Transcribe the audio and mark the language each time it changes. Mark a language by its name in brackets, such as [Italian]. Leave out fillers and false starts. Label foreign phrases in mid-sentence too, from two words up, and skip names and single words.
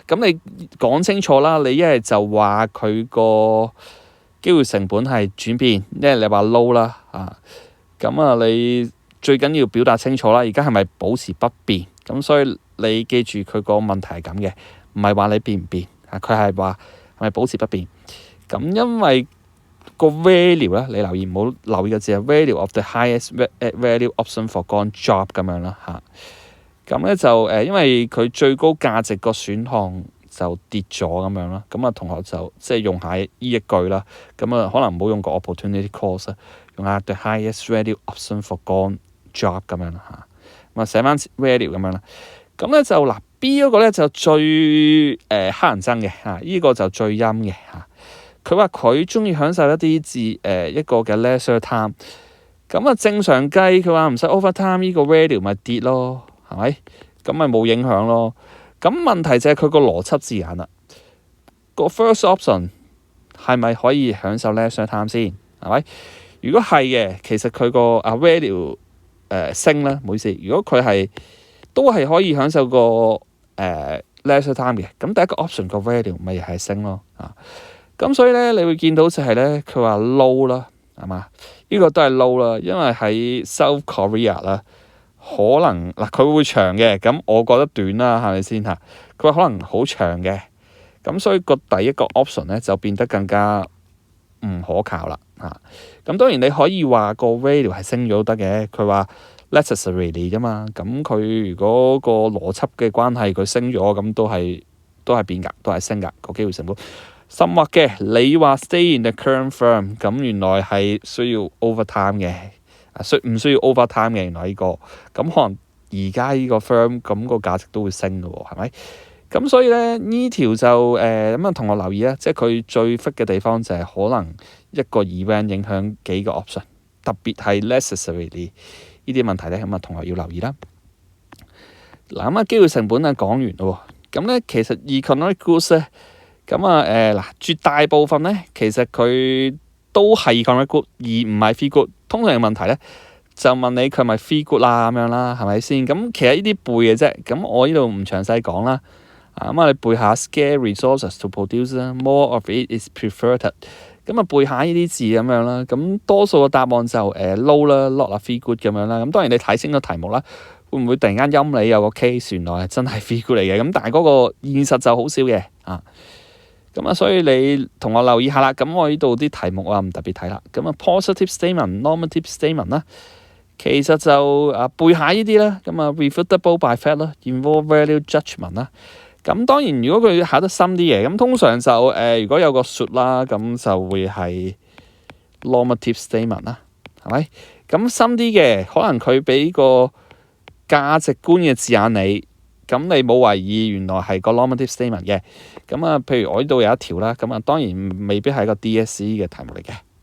[Cantonese] 咁你講清楚啦，你一係就話佢個機會成本係轉變，一係你話 low 啦咁你最緊要表達清楚啦。而家係咪保持不變？咁所以你記住佢個問題係咁嘅，唔係話你變唔變佢係話係咪保持不變？咁因為個 value 咧，你留意唔好留意個字係 [English] value of the highest value option forgone job [Cantonese] 咁樣啦咁咧就因為佢最高價值個選項就跌咗咁樣啦。咁同學就即係用下呢一句啦。咁可能唔好用個 [English] opportunity cost， [Cantonese] 用下 [English] the highest value option forgone job [Cantonese] 咁樣啦咁寫翻 value 咁樣啦。咁咧就B 嗰個咧就最乞人憎嘅呢個就最陰嘅佢話佢中意享受一啲一個嘅 [English] leisure time。 [Cantonese] 咁正常計佢話唔使 overtime， 呢個 value 咪跌咯。係咪？咁咪冇影響咯。咁問題就係佢個邏輯字眼啦。個 [English] first option [Cantonese] 係咪可以享受 [English] leisure time [Cantonese] 先？係咪？如果係嘅，其實佢個value 升啦，唔好意思，如果佢係都係可以享受個 [English] leisure time [Cantonese] 嘅，咁第一個 option 個 value 咪係升咯咁所以咧你會見到就係咧佢話 low 啦，係嘛？呢個都係 low 啦，因為喺 South Korea 啦，可能嗱佢會長嘅，咁我覺得短啦，係咪先嚇？佢話可能好長嘅，咁所以個第一個 option 咧就變得更加唔可靠啦咁當然你可以話個 value 係升咗都得嘅，佢話 necessarily 啫嘛，咁佢如果個邏輯嘅關係佢升咗，咁都係變㗎，都係升㗎個機會成本。甚或嘅，你話 [English] stay in the current firm， [Cantonese] 咁原來係需要 overtime 嘅，唔需要 overtime 嘅原來呢個，咁可能而家呢個 firm 咁個價值都會升嘅喎，係咪？咁所以咧呢條就咁同學留意啦，即係佢最 fit 嘅地方就係可能一個 event 影響幾個 option， 特別係 necessarily 呢啲問題咧，咁同學要留意啦。嗱咁機會成本講完咯喎，咁咧其實 [English] economic goods [Cantonese] 咧。咁絕大部分咧，其實佢都係 [English] economic good [Cantonese] 而唔係 [English] free good。 [Cantonese] 通常嘅問題咧，就問你佢係咪 [English] free good [Cantonese] 啦咁樣啦，係咪先？咁其實呢啲背嘅啫。咁我呢度唔詳細講啦。你背下 [English] scarce resources to produce 啦，more of it is preferred。 [Cantonese] 咁背下呢啲字咁樣啦。咁多數嘅答案就low 啦 ， [English] not a free good [Cantonese] 咁樣啦。咁當然你睇清個題目啦，會唔會突然間陰你有個 case 原來係真係 [English] free good [Cantonese] 嚟嘅？咁但係嗰個現實就好少嘅所以你同我留意下啦。咁我呢度啲題目我唔特別睇啦。 [English] positive statement、 normative statement [Cantonese] 啦，其實就背下呢啲啦。 [English] refutable by fact [Cantonese] 啦， [English] involve value judgment [Cantonese] 啦。咁當然如果佢考得深啲嘅，咁通常就如果有個 should 啦，咁就會係 [English] normative statement [Cantonese] 啦，係咪？咁深啲嘅，可能佢俾個價值觀嘅字眼你。咁你冇懷疑原來係個 [English] normative statement [Cantonese] 嘅，譬如我呢度有一條啦，當然未必係個 DSE 嘅題目嚟嘅。